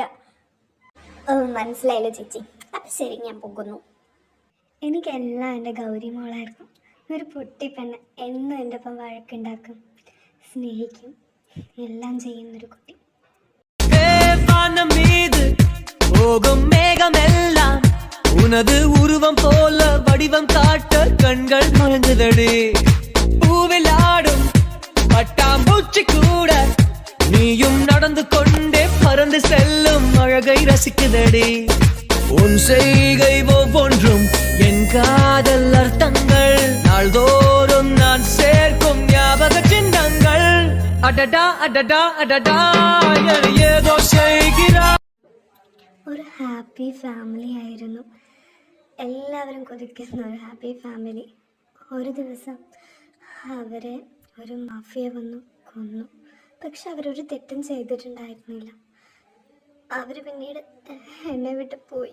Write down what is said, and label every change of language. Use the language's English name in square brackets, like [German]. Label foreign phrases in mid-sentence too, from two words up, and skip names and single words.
[Malayalam] മനസ്സിലായില്ലോ ചേച്ചി. അപ്പം ശരി, ഞാൻ പോകുന്നു. എനിക്കെല്ലാം എൻ്റെ ഗൗരി മോളായിരുന്നു. ഒരു പൊട്ടിപ്പെണ്ണ്, എന്നും എൻ്റെ ഒപ്പം വഴക്കുണ്ടാക്കും, സ്നേഹിക്കും, എല്ലാം ചെയ്യുന്നൊരു കുട്ടി. [Tamil] போகும் மேகமெல்லாம் உனது உருவம் போல வடிவம் காட்ட கண்கள் மயங்குதடி. பூவில் ஆடும் பட்டாம்பூச்சி கூட நீயும் நடந்து கொண்டே பறந்து செல்லும் அழகை ரசிக்குதடி. உன் செய்கை ஒவ்வொன்றும் என் காதல் அர்த்தங்கள், நாள்தோறும் நான் சேர்க்கும் ஞாபக சின்னங்கள். அடடா அடடா அடடா என ஏதோ செய்கிறாய். [Malayalam] ഒരു [English] happy family [Malayalam] ആയിരുന്നു. എല്ലാവരും കൊതിക്കുന്ന ഒരു [English] happy family. [Malayalam] ഒരു ദിവസം അവരെ ഒരു മാഫിയ വന്നു കൊന്നു. പക്ഷെ അവരൊരു തെറ്റും ചെയ്തിട്ടുണ്ടായിരുന്നില്ല. അവർ പിന്നീട് എന്നെ വിട്ട് പോയി.